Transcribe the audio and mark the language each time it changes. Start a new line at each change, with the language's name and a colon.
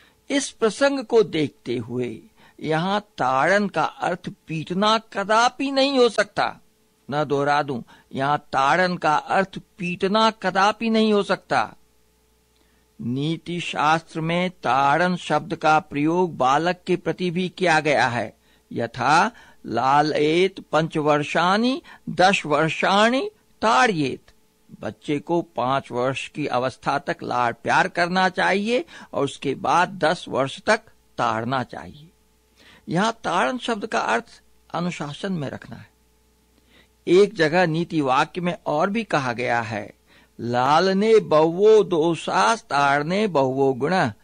Hindi: इस प्रसंग को देखते हुए यहाँ ताड़न का अर्थ पीटना कदापि नहीं हो सकता। न दोहरा दूं, यहाँ ताड़न का अर्थ पीटना कदापि नहीं हो सकता। नीति शास्त्र में ताड़न शब्द का प्रयोग बालक के प्रति भी किया गया है।
Sanskrit: यथा लालयेत 5 वर्षाणि 10 वर्षाणि ताड़येत।
Hindi: बच्चे को 5 वर्ष की अवस्था तक लाड प्यार करना चाहिए और उसके बाद 10 वर्ष तक ताड़ना चाहिए। यहाँ ताड़न शब्द का अर्थ अनुशासन में रखना है। एक जगह नीति वाक्य में और भी कहा गया है,
Sanskrit: लालने बहुवो दोषास ताड़ने बहुवो गुण।